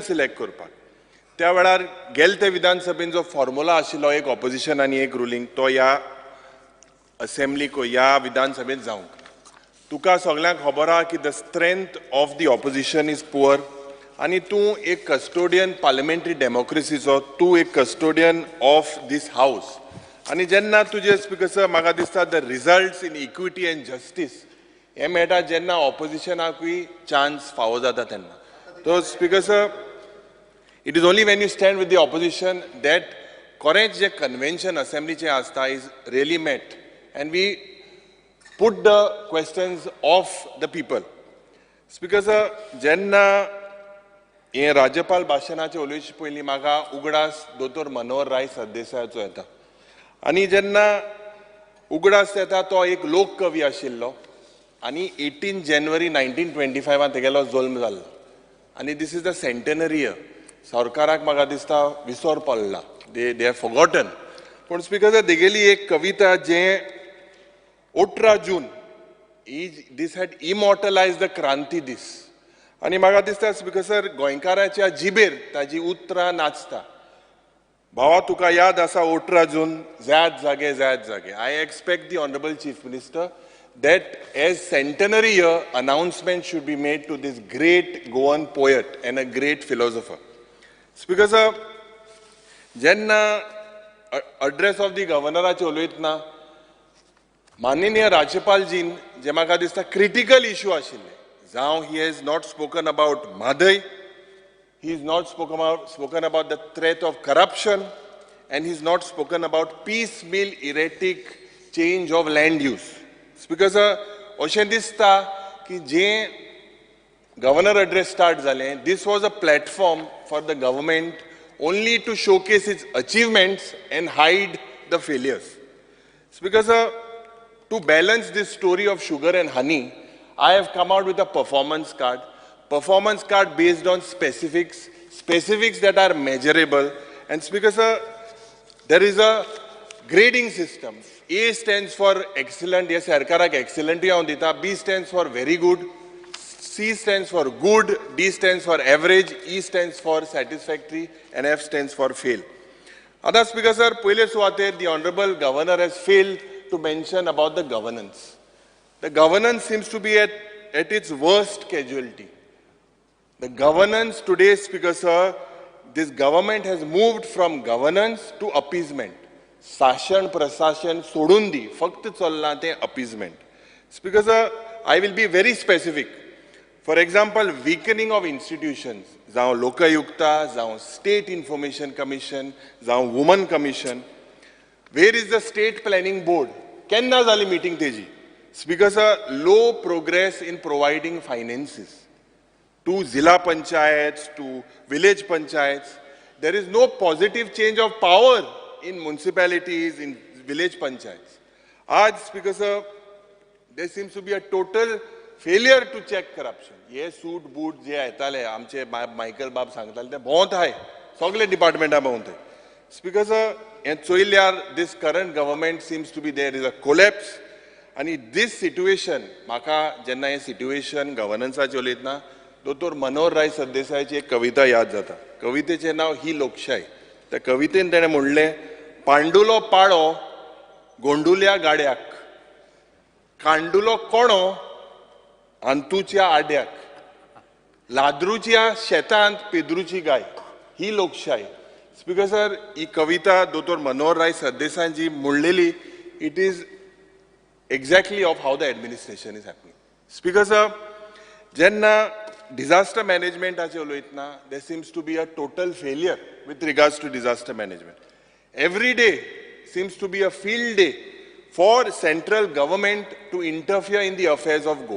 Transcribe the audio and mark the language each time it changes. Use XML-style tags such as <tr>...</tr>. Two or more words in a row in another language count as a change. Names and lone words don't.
<kok>सिलेक्ट करपाक त्या वेळार गेल ते विधानसभेन जो फॉर्म्युला आशिल्लो एक ऑपोजिशन आनी एक रुलींग तो ह्या असेंब्लीक ह्या विधानसभेत जावंक तुका सगळ्यांक खबर आहा की</kok> <en>the strength of the opposition is poor</en> <kok>आनी तूं एक</kok> <en>custodian parliamentary</en> <kok>डेमोक्रेसीचो तूं एक</kok> <en>custodian of this house</en> <kok>आनी जेन्ना तुजे</kok> <en>Speaker sir</en> <kok>म्हाका दिसता</kok> <en>the results in equity and justice</en> <kok>हे मेळटा जेन्ना ऑपोजिशनाकूय चान्स फावो जाता तेन्ना.</kok> <en>तो Speaker sir It is only when you stand with the opposition that correct je convention assembly</en> <kok>che asta</kok> <en>is really met and we put the questions of the people. Speaker sir,</en> <kok>jenna हे राज्यपाल भाशणाचे उलोवचे पयलीं म्हाका उगडास दोतोर मनोहर राय सरदेसायाचो येता आनी जेन्ना उगडास येता तो एक लोककवी आशिल्लो आनी 18 जानेवारी 1925 तेगेलो जल्म जाल्लो आनी</kok> <en>this is the centenary year.</en> <kok>सरकाराक म्हाका दिसता विसर पडला,</kok> <en>they have forgotten.</en> <kok>पूण</kok> <en>Speaker sir</en> <kok>तेगेली एक कविता जे 18 जून</kok> <en>this had immortalised the</en> <kok>क्रांती दीस आनी म्हाका दिसता</kok> <en>Speaker sir</en> <kok>गोंयकाराच्या जिबेर ताजी उतरां नाचता. भावा तुका याद आसा 18 जून जायत जागे.</kok> <en>I expect the Honourable Chief Minister that as centenary year announcement should be made to this great Goan poet and a great philosopher. Speaker sir, jenna address of the governor</en> <kok>चे उलयतना माननीय राज्यपालजीन जे म्हाका दिसता</kok> <en>critical issue</en> <kok>आशिल्ले जावं</kok> <en>he has not spoken about Madai, he has not spoken about the threat of corruption, and he has not spoken about piecemeal erratic change of land use. Speaker sir,</en> <kok>अशें दिसता की जे</kok> <en>governor address start जालें, this was a platform for the government only to showcase its achievements and hide the failures. Speaker sir, to balance this story of sugar and honey, I have come out with a performance card based on specifics that are measurable. And Speaker sir, there is a grading system. A stands for excellent, yes, सरकाराक excellent</en> <kok>या दिता.</kok> <en>B stands for very good, C stands for good, D stands for average, E stands for satisfactory, and F stands for fail. Other Speaker sir,</en> <kok>पहिले सुवातेर</kok> <en>the Honorable Governor has failed to mention about the governance. The governance seems to be at its worst casualty. The governance today, Speaker sir, this government has moved from governance to appeasement.</en> <kok>शासन प्रशासन सोडून दी फक्त चलना ते appeasement.</kok> <en>Speaker sir, I will be very specific. For example, weakening of institutions,</en> <kok>जावं लोकायुक्ता, जावं State Information Commission, जावं Women Commission.</kok> <en>Where is the State Planning Board?</en> <kok>केन्ना जाली meeting तेजी?</kok> <en>Speaker sir, low progress in providing finances to Zilla Panchayats, to village panchayats. There is no positive change of power in municipalities, in village panchayats. Aaj, Speaker sir, there seems to be a total failure to check corruption.</en> <kok>ये सूट बूट जे येताले आमचे मायकल बाब सांगताले ते भोंवत आहाय सगळे डिपार्टमेंटा भोंवत.</kok> <en>Speaker sir,</en> <kok>हे चोयल्यार</kok> <en>this current government seems to be there is a collapse. And this situation,</en> <kok>म्हाका जेन्ना हे situation governanceाचे उलयतना दोतोर मनोहर राय सरदेसायाची एक कविता याद जाता. कवितेचें नांव ही लोकशाय. त्या कवितेन तेणें म्हणलें, पांडुलो पाळो गोंडुल्या गाड्याक, कांडुलो कोणो अंतुच्या आड्याक, लाद्रुच्या शेतांत पेद्रुची गाय, ही लोकशाय.</kok> <en>Speaker sir,</en> <kok>ही कविता दोतोर मनोहर राय सरदेसायांची म्हणलेली,</kok> <en>It is exactly of how the administration is happening. Speaker sir, jenna disaster management</en> <kok>ache uloitna,</kok> <en>there seems to be a total failure with regards to disaster management. Every day seems to be a field day for central government to interfere in the affairs of Goa.</en>